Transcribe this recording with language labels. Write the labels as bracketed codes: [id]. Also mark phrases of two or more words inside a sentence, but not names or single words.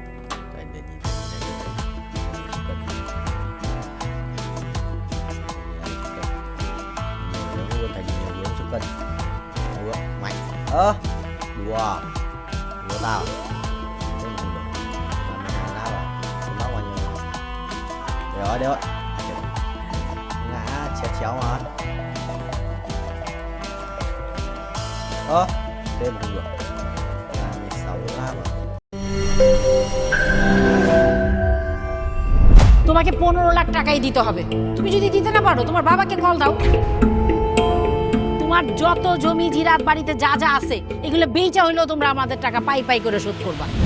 [vi] Mạnh đùa tao đây rồi ngã chéo mà thêm không được 16 lá mà [bn] তোমাকে 15 লাখ টাকাই দিতে হবে। তুমি যদি দিতে না পারো তোমার বাবাকে কল দাও। তোমার যত জমি জিরাত বাড়িতে যা যা আছে এগুলো বেচা হইলেও তোমরা আমাদের টাকা পাই করে শোধ করবা।